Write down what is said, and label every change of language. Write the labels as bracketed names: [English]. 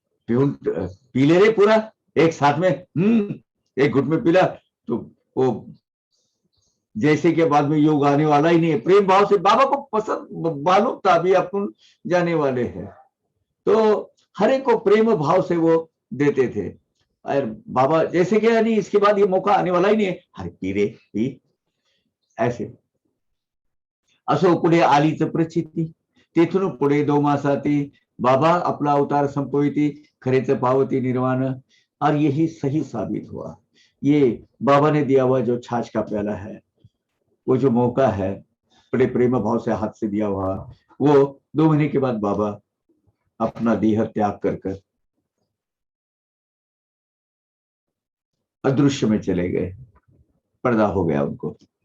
[Hindi] P ले रहे पूरा एक साथ में, एक घुट में पीला तो वो जैसे के बाद में योग आने वाला ही नहीं है। प्रेम भाव से बाबा को पसंद मालूम था, अभी अपन जाने वाले हैं, तो हर एक को प्रेम भाव से वो देते थे। और बाबा जैसे कि नहीं, इसके बाद ये मौका आने वाला ही नहीं है, अरे पी रे पी, ऐसे। [Marathi] असो पुढे आलीच प्रचिती, तेथून पुढे 2 मासाती बाबा अपना अवतार संपविती, खरेच पावती निर्वाण। [Hindi] और यही सही साबित हुआ। ये बाबा ने दिया हुआ जो छाछ का प्याला है, वो जो मौका है, बड़े प्रेम भाव से हाथ से दिया हुआ, वो 2 महीने के बाद बाबा अपना देह त्याग कर अदृश्य में चले गए, पर्दा हो गया उनको।